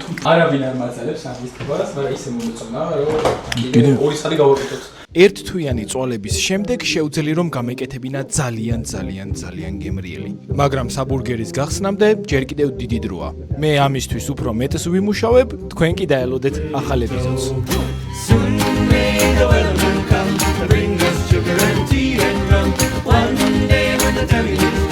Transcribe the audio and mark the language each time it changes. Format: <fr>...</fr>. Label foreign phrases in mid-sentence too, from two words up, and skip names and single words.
<ka>არავინ არ მაძლევს ამის თვალს, მაგრამ ისე მომეწონა, რომ კიდე ორი სალი გავაკეთოთ. ერთთვიანი წვალების შემდეგ შევძელი რომ გამეკეთებინა ძალიან გემრიელი. მაგრამ საბურგერის გახსნამდე ჯერ კიდევ დიდი დროა. მე ამისთვის უფრო მეტს ვიმუშავებ, თქვენ კი დაელოდეთ ახალ ეპიზოდს.</ka> <en>Soon may the welcome come to bring us sugar and tea and rum. One day when the telling</en>